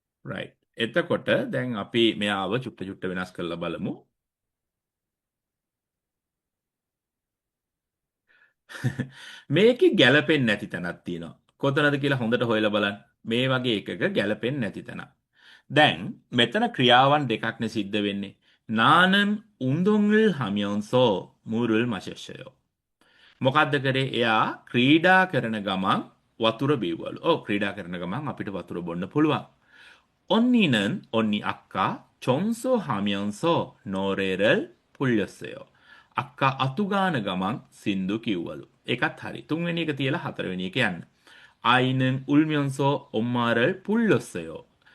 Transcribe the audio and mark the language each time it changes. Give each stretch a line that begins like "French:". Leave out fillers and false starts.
Sinhala: right. එතකොට දැන් අපි මෙයාව චුට්ට වෙනස් කරලා බලමු. මේකේ ගැළපෙන්නේ නැති තැනක් තියෙනවා. කොතනද කියලා හොඳට හොයලා බලන්න. මේ වගේ එකක ගැළපෙන්නේ නැති තැන. දැන් මෙතන ක්‍රියාවන් දෙකක්නේ සිද්ධ වෙන්නේ.
Korean: 나는 운동을 하면서 물을 마셨어요.
Sinhala: මොකද්ද කරේ? එයා ක්‍රීඩා කරන ගමන් වතුර බිව්වලු. ඔව් ක්‍රීඩා කරන ගමන් අපිට වතුර බොන්න පුළුවන්.
Korean: 언니는 언니 아까 청소하면서 노래를 불렀어요. 아까
Sinhala: අතුගාන ගමන් සින්දු කිව්වලු. ඒකත් හරි. තුන්වෙනි එක තියලා හතරවෙනි එක යන්න.
Korean: 아이는 울면서 엄마를 불렀어요.